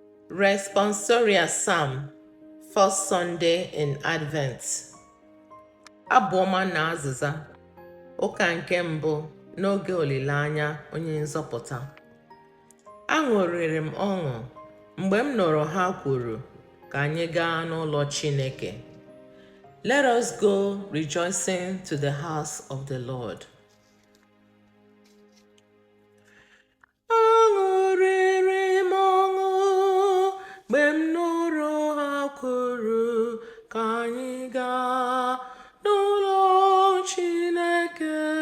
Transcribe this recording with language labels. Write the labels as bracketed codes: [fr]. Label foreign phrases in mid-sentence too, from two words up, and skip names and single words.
[en] Responsoria Psalm, First Sunday in Advent. [ig] Abụ ọma na azịza. Ụka nke mbụ n'oge olileanya onye nzọpụta. Aṅụrịrị m ọṅụ mgbe m nụrụ ha kwuru ka anyị gaa n'ụlọ Chineke. [en] Let us go rejoicing to the house of the Lord. [ig] Aṅụrịrị m ọṅụ mgbe m nụrụ ha kwuru ka anyị gaa n'ụlọ Chineke.